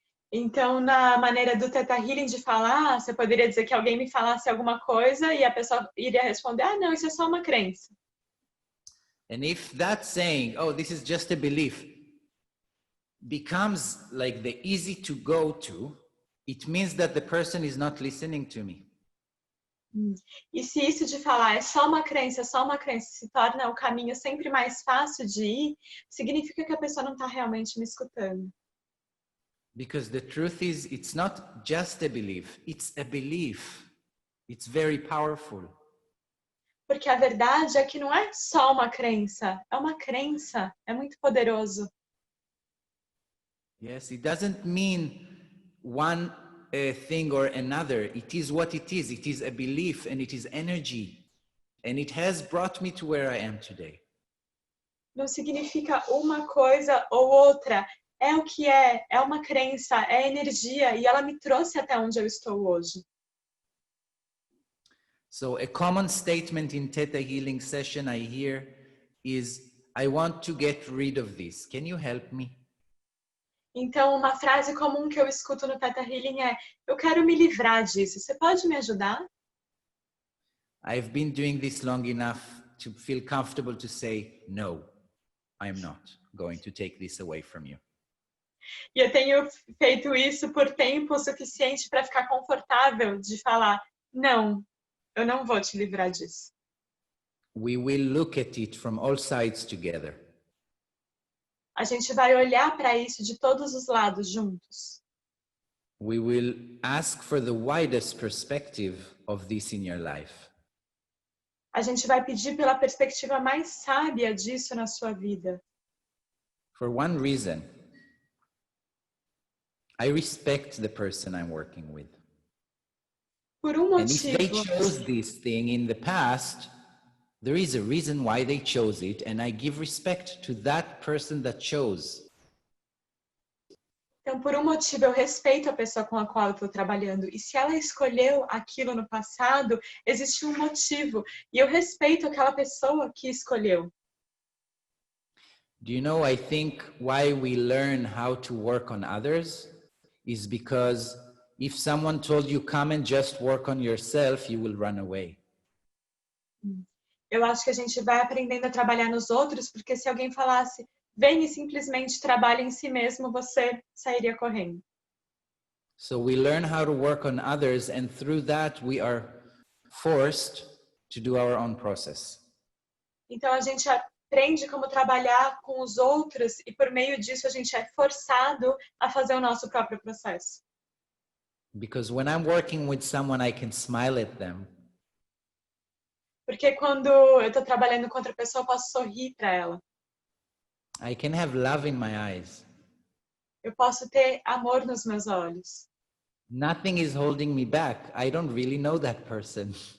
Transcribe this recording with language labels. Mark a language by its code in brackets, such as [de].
[pt] Então, na maneira do Theta Healing de falar, você poderia dizer que alguém me falasse alguma coisa e a pessoa iria responder, ah, não, isso é só uma crença. [en] And if that saying, oh, this is just a belief, becomes like the easy to go to, it means that the person is not listening to me. [pt] E se isso de falar é só uma crença, se torna o caminho sempre mais fácil de ir, significa que a pessoa não está realmente me escutando. [en] Because the truth is, it's not just a belief, it's a belief. It's very powerful. [pt] Porque a verdade é que não é só uma crença, é muito poderoso. [en] Yes, it doesn't mean one thing or another. It is what it is. It is a belief and it is energy. And it has brought me to where I am today. [pt] Não significa uma coisa ou outra. É o que é uma crença, é energia e ela me trouxe até onde eu estou hoje. [en] So a common statement in Theta Healing session I hear is, I want to get rid of this. Can you help me? [pt] Então, uma frase comum que eu escuto no Theta Healing é, eu quero me livrar disso, você pode me ajudar? [en] I've been doing this long enough to feel comfortable to say, no, I am not going to take this away from you. [pt] E eu tenho feito isso por tempo suficiente para ficar confortável de falar, não, eu não vou te livrar disso. [en] We will look at it from all sides together. [pt] A gente vai olhar para isso de todos os lados juntos. [en] We will ask for the widest perspective of this in your life. [pt] A gente vai pedir pela perspectiva mais sábia disso na sua vida. [en] For one reason, I respect the person I'm working with. [pt] Por um [en] And if they [pt] motivo. [en] chose this thing in the past, there is a reason why they chose it, and I give respect to that person that chose. [pt] Então, por um motivo, eu respeito a pessoa com a qual eu estou trabalhando. E se ela escolheu aquilo no passado, existe um motivo. E eu respeito aquela pessoa que escolheu. [en] Do you know, I think why we learn how to work on others is because if someone told you, come and just work on yourself, you will run away. [pt] Eu acho que a gente vai aprendendo a trabalhar nos outros, porque se alguém falasse, vem e simplesmente trabalhe em si mesmo, você sairia correndo. [en] So we learn how to work on others, and through that we are forced to do our own process. [pt] Então a gente aprende como trabalhar com os outros e por meio disso a gente é forçado a fazer o nosso próprio processo. [en] Because when I'm working with someone, I can smile at them. [pt] Porque quando eu tô trabalhando com outra pessoa, eu posso sorrir para ela. [en] I can have love in my eyes. [pt] Eu posso ter amor nos meus olhos. [en] Nothing is holding me back. I don't really know that person.